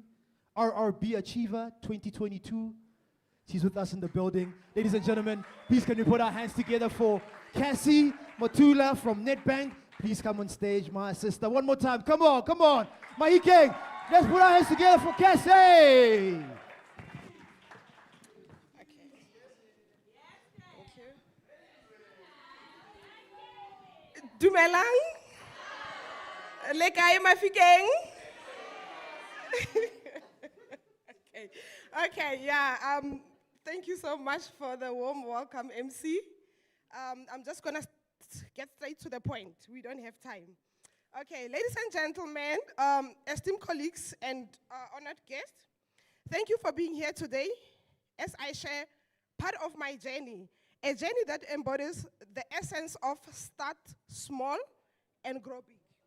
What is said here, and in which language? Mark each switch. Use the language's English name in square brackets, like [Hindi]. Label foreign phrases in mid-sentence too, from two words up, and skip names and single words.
[English] RRB Achiever 2022. She's with us in the building. Ladies and gentlemen, please can we put our hands together for Cassie Matula from Nedbank. Please come on stage, my sister. One more time. Come on, come on. Mafikeng, let's put our hands together for Cassie. [Tswana] Dumelang. Le kae Mafikeng? [English] Okay, yeah. Thank you so much for the warm welcome, MC. I'm just gonna get straight to the point. We don't have time. Okay, ladies and gentlemen, esteemed colleagues and honored guests, thank you for being here today as I share part of my journey a journey that embodies the essence of start small and grow big.